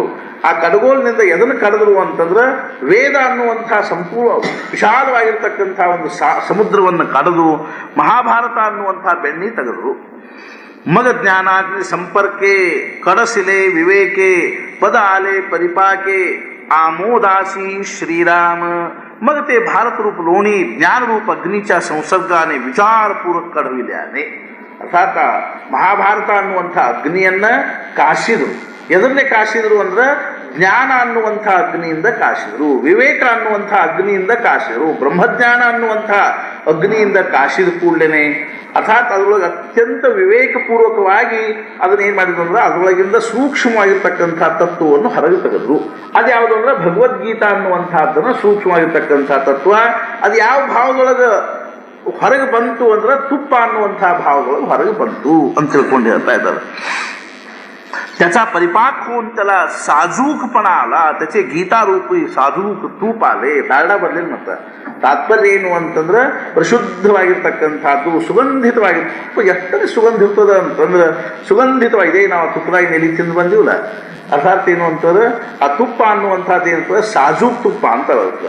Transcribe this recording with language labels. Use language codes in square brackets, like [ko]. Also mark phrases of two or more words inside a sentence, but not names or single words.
[kn] ಆ ಕಡಗೋಲಿನಿಂದ ಎದನ್ನು ಕಡದರು ಅಂತಂದ್ರೆ ವೇದ ಅನ್ನುವಂಥ ಸಂಪೂರ್ಣ ವಿಶಾಲವಾಗಿರ್ತಕ್ಕಂಥ ಒಂದು ಸಮುದ್ರವನ್ನು ಕಡದು ಮಹಾಭಾರತ ಅನ್ನುವಂಥ ಬೆಣ್ಣೆ ತೆಗೆದರು. [mr] मग ज्ञानाग्नि संपर्के कडसिले विवेके पद आले परिपाके आमोदासी श्रीराम. मग ते भारतरूप लोणी ज्ञानरूप अग्नीच्या संसर्गाने विचारपूर्वक कढविल्याने. [kn] अर्थात ಮಹಾಭಾರತ ಅನ್ನುವಂಥ ಅಗ್ನಿಯನ್ನು ಕಾಶಿದರು. ಎದನ್ನೇ ಕಾಶಿದರು ಅಂದ್ರೆ ಜ್ಞಾನ ಅನ್ನುವಂಥ ಅಗ್ನಿಯಿಂದ ಕಾಶಿದರು, ವಿವೇಕ ಅನ್ನುವಂಥ ಅಗ್ನಿಯಿಂದ ಕಾಶಿದರು, ಬ್ರಹ್ಮಜ್ಞಾನ ಅನ್ನುವಂಥ ಅಗ್ನಿಯಿಂದ ಕಾಶಿದ ಕೂಡಲೇ ಅರ್ಥಾತ್ ಅದರೊಳಗೆ ಅತ್ಯಂತ ವಿವೇಕಪೂರ್ವಕವಾಗಿ ಅದನ್ನ ಏನ್ ಮಾಡಿದ್ರು ಅಂದ್ರೆ ಅದರೊಳಗಿಂದ ಸೂಕ್ಷ್ಮವಾಗಿರ್ತಕ್ಕಂಥ ತತ್ವವನ್ನು ಹೊರಗೆ ತೆಗೆದ್ರು. ಅದು ಯಾವುದು ಅಂದ್ರೆ ಭಗವದ್ಗೀತಾ ಅನ್ನುವಂಥದ್ದನ್ನ ಸೂಕ್ಷ್ಮವಾಗಿರ್ತಕ್ಕಂಥ ತತ್ವ. ಅದು ಯಾವ ಭಾವದೊಳಗೆ ಹೊರಗೆ ಬಂತು ಅಂದ್ರೆ ತುಪ್ಪ ಅನ್ನುವಂತಹ ಭಾವದೊಳಗೆ ಹೊರಗೆ ಬಂತು ಅಂತ ತಿಳ್ಕೊಂಡು ಹೇಳ್ತಾ ಇದ್ದಾರೆ. [mr] त्याचा परिपाक होऊन त्याला साजूकपणा आला, त्याचे गीतारूपी साजूक तूप आले. [kn] ದಾರಡ ಬರ್ಲಿಲ್ಲ. ಮತ್ತ ತಾತ್ಪರ್ಯ ಏನು ಅಂತಂದ್ರೆ ಪರಿಶುದ್ಧವಾಗಿರ್ತಕ್ಕಂಥದ್ದು, ಸುಗಂಧಿತವಾಗಿ. ಎಷ್ಟೇ ಸುಗಂಧ ಇರ್ತದ ಅಂತಂದ್ರೆ ಸುಗಂಧಿತವಾಗಿದೆ. ನಾವು ತುಪ್ಪದಾಗಿ ನೆಲಿ ತಿಂದು ಬಂದಿವಲ್ಲ, ಅರ್ಥಾತ್ ಏನು ಅಂತಂದ್ರೆ ಆ ತುಪ್ಪ ಅನ್ನುವಂಥದ್ದು ಏನಂತಂದ್ರೆ ಸಾಜೂಕ್ ತುಪ್ಪ ಅಂತ ಬರ್ತದೆ.